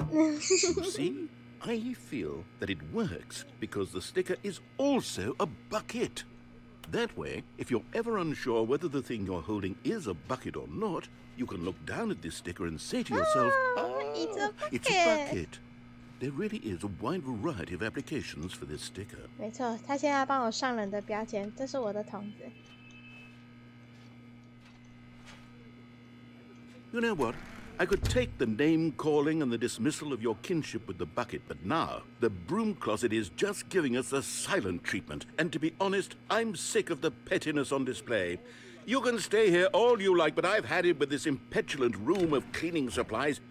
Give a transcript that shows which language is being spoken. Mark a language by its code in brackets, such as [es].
[en] You see, I feel that it works because the sticker is also a bucket. That way, if you're ever unsure whether the thing you're holding is a bucket or not, you can look down at this sticker and say to yourself, it's a bucket. It's a bucket. There really is a wide variety of applications for this sticker. [zh] 没错，他现在帮我上人的标签，这是我的筒子。 [en] You know what? I could take the name-calling and the dismissal of your kinship with the bucket, but now the broom closet is just giving us the silent treatment. And to be honest, I'm sick of the pettiness on display. You can stay here all you like, but I've had it with this impetulant room of cleaning supplies.